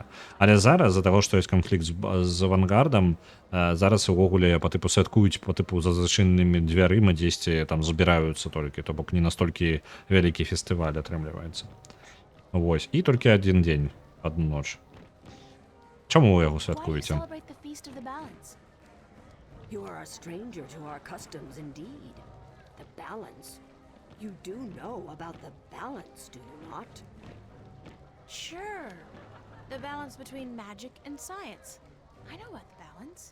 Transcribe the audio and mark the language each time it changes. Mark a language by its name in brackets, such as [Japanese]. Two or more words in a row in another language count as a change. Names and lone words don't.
[Belarusian] Але зараз з-за таго, што ёсць канфлікт з авангардам, зараз увогуле па тыпу святкуюць па тыпу за зачыненымі дзвярыма дзесьці там збіраюцца толькі, то бок не настолькі вялікі фестываль атрымліваецца. Вось, і толькі адзін дзень, адну ноч. Чаму вы яго [English] Why do you [Belarusian] святкуеце? [English] celebrate the Feast of the Balance? You are a stranger to our customs indeed. The balance. You do know about the balance, do you not? Sure. The balance between magic and science. I know about the balance.